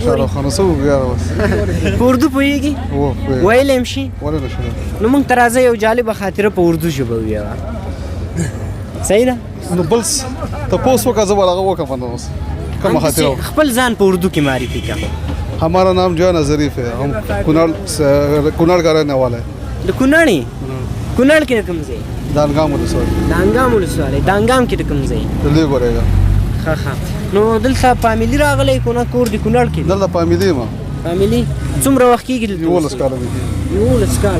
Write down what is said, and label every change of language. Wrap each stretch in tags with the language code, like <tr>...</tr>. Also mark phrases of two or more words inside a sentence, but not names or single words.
<ps>شاهرخ خان څه وګورې اوس. په اردو پوهېږي؟ ویلی هم شي؟ ولې نه شي. نو موږ ته راځه یو جالبه خاطره په اردو ژبه ووایه. صحیح ده؟ نو بل تپوس وکړه زه به هغه وکړم اوس کومه خاطره. خپل ځان په اردو کې معرفي کړه.</ps> <ur>ہمارا نام جو ہے نا ظریف ہے، ہم کنال کا رہنے والا ہے.</ur> <ps>د کونړ کونړ کې کوم ځای؟ دانګام ولسوالۍ. دانګام ولسوالۍ. دانګام کې کوم ځای؟ دلې ګورېږه. ښه ښه. نو دلته فامیلي راغلی که نه کور د کونړ کې؟ دلته فامیلي ما. فامیلي څومره وخت کېږي دلته؟ 11 کاله مې کېږي. 11 کاله.</ps>